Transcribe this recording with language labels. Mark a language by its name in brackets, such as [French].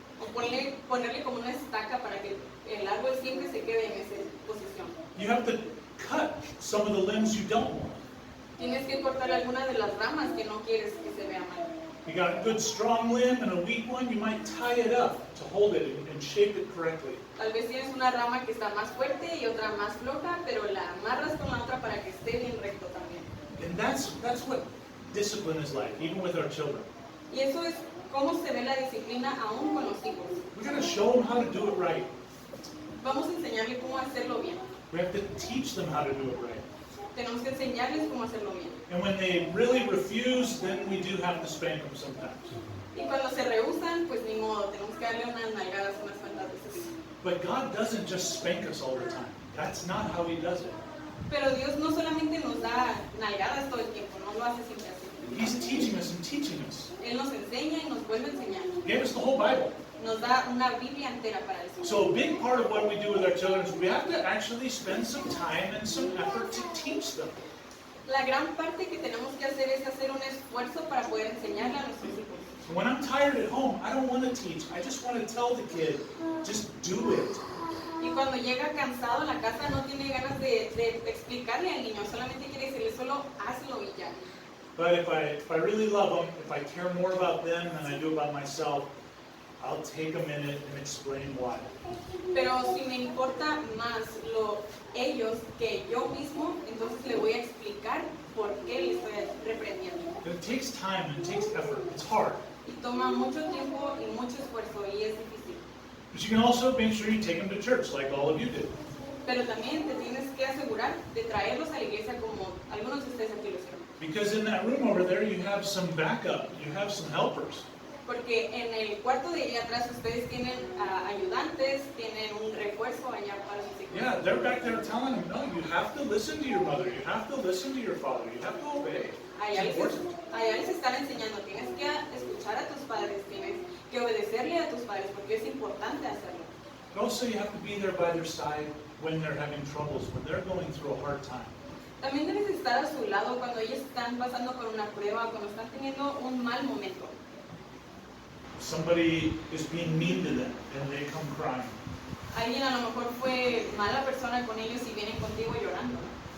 [Spanish] O ponerle como una estaca para que el árbol siempre se quede en esa posición. [English] You have to cut some of the limbs you don't want. [Spanish] Tienes que cortar alguna de las ramas que no quieres que se vea mal. [English] You got a good strong limb and a weak one, you might tie it up to hold it and shape it correctly. [Spanish] Tal vez tienes una rama que está más fuerte y otra más floja, pero la amarras con la otra para que esté bien recto también. [English] And that's what discipline is like, even with our children. [Spanish] Y eso es cómo se ve la disciplina aún con los hijos. [English] We got to show them how to do it right. [Spanish] Vamos a enseñarle cómo hacerlo bien. [English] We have to teach them how to do it right. [Spanish] Tenemos que enseñarles cómo hacerlo bien. [English] And when they really refuse, then we do have to spank them sometimes. [Spanish] Y cuando se rehusan, pues ni modo, tenemos que darle unas nalgadas unas cuantas veces. [English] But God doesn't just spank us all the time. That's not how He does it. [Spanish] Pero Dios no solamente nos da nalgadas todo el tiempo, no lo hace siempre así. [English] He's teaching us and teaching us. [Spanish] Él nos enseña y nos vuelve a enseñar. [English] He gave us the whole Bible. [Spanish] Nos da una Biblia entera para eso. [English] So a big part of what we do with our children is we have to actually spend some time and some effort to teach them. [Spanish] La gran parte que tenemos que hacer es hacer un esfuerzo para poder enseñarle a nuestros hijos. [English] When I'm tired at home, I don't want to teach. I just want to tell the kid, just do it. [Spanish] Y cuando llega cansado a la casa no tiene ganas de explicarle al niño, solamente quiere decirle solo hazlo y ya. [English] But if I really love them, if I care more about them than I do about myself, I'll take a minute and explain why. [Spanish] Pero si me importa más ellos que yo mismo, entonces le voy a explicar por qué le estoy reprendiendo. [English] It takes time and it takes effort. It's hard. [Spanish] Y toma mucho tiempo y mucho esfuerzo y es difícil. [English] But you can also make sure you take them to church like all of you did. [Spanish] Pero también te tienes que asegurar de traerlos a la iglesia como algunos de ustedes aquí lo hicieron. [English] Because in that room over there, you have some backup. You have some helpers. [Spanish] Porque en el cuarto de allá atrás ustedes tienen ayudantes, tienen un refuerzo allá para sus hijos. [English] Yeah, they're back there telling them, no, you have to listen to your mother. You have to listen to your father. You have to obey. [Spanish] Allá [English] It's important. [Spanish] les están enseñando, tienes que escuchar a tus padres, tienes que obedecerle a tus padres porque es importante hacerlo. [English] But also you have to be there by their side when they're having troubles, when they're going through a hard time. [Spanish] También debes estar a su lado cuando ellos están pasando por una prueba, cuando están teniendo un mal momento. [English] Somebody is being mean to them and they come crying. [Spanish] Alguien a lo mejor fue mala persona con ellos y vienen contigo llorando, ¿no?